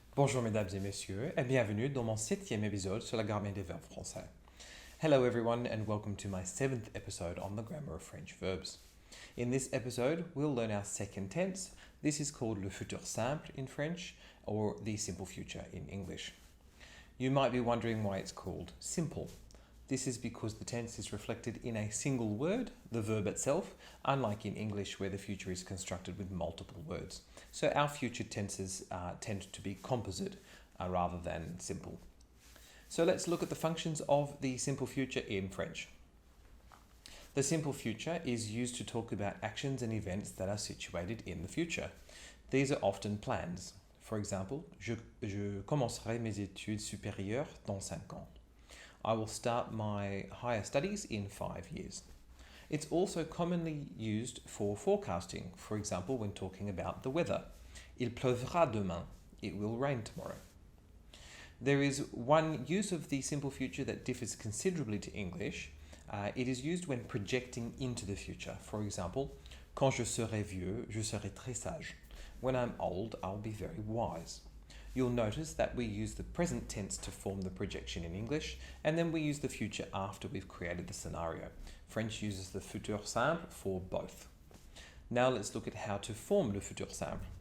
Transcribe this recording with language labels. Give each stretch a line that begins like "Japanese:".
French: Bonjour mesdames et messieurs, et bienvenue dans mon 7e épisode sur la grammaire des verbes français.
English: Hello everyone and welcome to my 7th episode on the grammar of French verbs. In this episode, we'll learn our second tense. This is called le futur simple in French, or the simple future in English. You might be wondering why it's called simple. This is because the tense is reflected in a single word, the verb itself, unlike in English where the future is constructed with multiple words. So our future tenses tend to be composite rather than simple. So let's look at the functions of the simple future in French. The simple future is used to talk about actions and events that are situated in the future. These are often plans. For example,
French: je commencerai mes études supérieures dans 5 ans.
English: I will start my higher studies in 5 years. It's also commonly used for forecasting, for example, when talking about the weather.
French: Il pleuvra demain.
English: It will rain tomorrow. There is one use of the simple future that differs considerably to English. It is used when projecting into the future. For example,
French: quand je serai vieux, je serai très sage.
English: When I'm old, I'll be very wise. You'll notice that we use the present tense to form the projection in English, and then we use the future after we've created the scenario. French uses the futur simple for both. Now let's look at how to form le futur simple.